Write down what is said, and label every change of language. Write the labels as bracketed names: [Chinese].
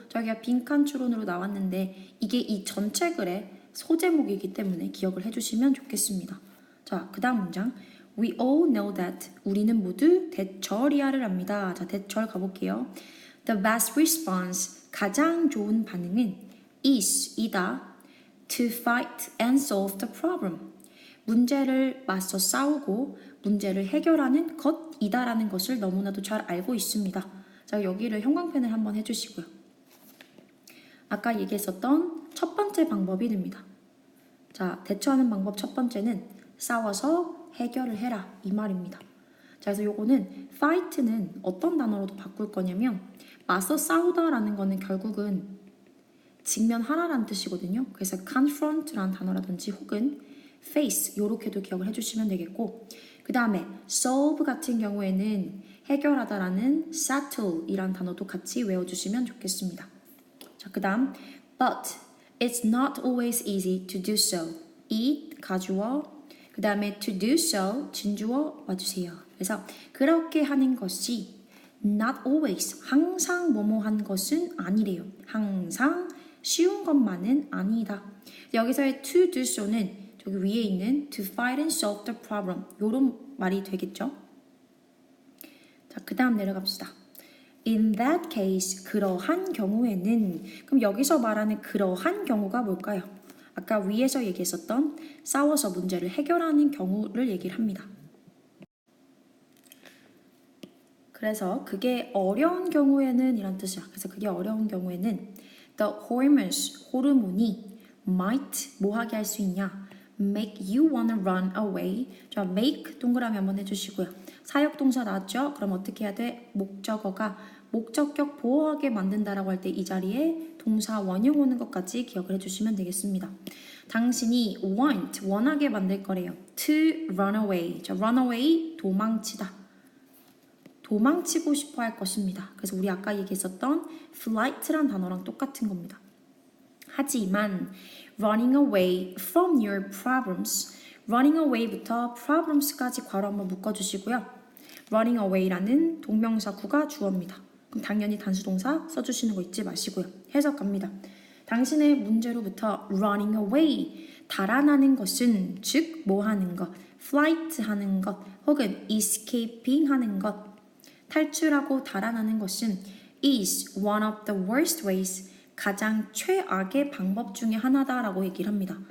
[Korean] 저기가 빈칸 추론으로 나왔는데 이게 이 전체 글의 소제목이기 때문에 기억을 해주시면 좋겠습니다. 자, 그 다음 문장. [English] We all know that. [Korean] 우리는 모두 대처리아를 합니다. 자, 대처를 가볼게요. [English] The best response. [Korean] 가장 좋은 반응은 is, 이다. [English] To fight and solve the problem. [Korean] 문제를 맞서 싸우고 문제를 해결하는 것이다라는 것을 너무나도 잘 알고 있습니다. 자, 여기를 형광펜을 한번 해주시고요. 아까 얘기했었던 첫 번째 방법이 됩니다. 자, 대처하는 방법 첫 번째는 싸워서 해결을 해라, 이 말입니다. 자, 그래서 요거는 fight는 어떤 단어로도 바꿀 거냐면 맞서 싸우다라는 거는 결국은 직면하라라는 뜻이거든요. 그래서 confront라는 단어라든지 혹은 face 요렇게도 기억을 해주시면 되겠고, 그 다음에 solve 같은 경우에는 해결하다라는 settle이란 단어도 같이 외워주시면 좋겠습니다. 자, 그 다음 [English] but it's not always easy to do so. [Korean] 이 가주어, 그 다음에 [English] to do so [Korean] 진주어 와주세요. 그래서 그렇게 하는 것이 [English] not always, [Korean] 항상 뭐뭐한 것은 아니래요. 항상 쉬운 것만은 아니다. 여기서의 [English] to do so [Korean] 는 저기 위에 있는 [English] to fight and solve the problem, [Korean] 요런 말이 되겠죠. 자, 그 다음 내려갑시다. [English] In that case, [Korean] 그러한 경우에는, 그럼 여기서 말하는 그러한 경우가 뭘까요? 아까 위에서 얘기했었던 싸워서 문제를 해결하는 경우를 얘기를 합니다. 그래서 그게 어려운 경우에는 이란 뜻이야. 그래서 그게 어려운 경우에는 [English] the hormones, [Korean] 호르몬이 might 뭐하게 할 수 있냐? [English] make you wanna run away. [Korean] 자, make 동그라미 한번 해주시고요. 사역동사 나왔죠? 그럼 어떻게 해야 돼? 목적어가 목적격 보호하게 만든다라고 할 때 이 자리에 동사 원형 오는 것까지 기억을 해주시면 되겠습니다. 당신이 want, 원하게 만들 거래요. [English] to run away. [Korean] 자, [English] run away, [Korean] 도망치다. 도망치고 싶어 할 것입니다. 그래서 우리 아까 얘기했었던 flight란 단어랑 똑같은 겁니다. 하지만 [English] running away from your problems, running away [Korean] 부터 problems까지 괄호 한번 묶어주시고요. running away라는 동명사 구가 주어입니다. 그럼 당연히 단수동사 써주시는 거 잊지 마시고요. 해석 갑니다. 당신의 문제로부터 [English] running away, [Korean] 달아나는 것은 즉 뭐 하는 것, flight 하는 것 혹은 escaping 하는 것, 탈출하고 달아나는 것은 [English] is one of the worst ways, [Korean] 가장 최악의 방법 중에 하나다라고 얘기를 합니다.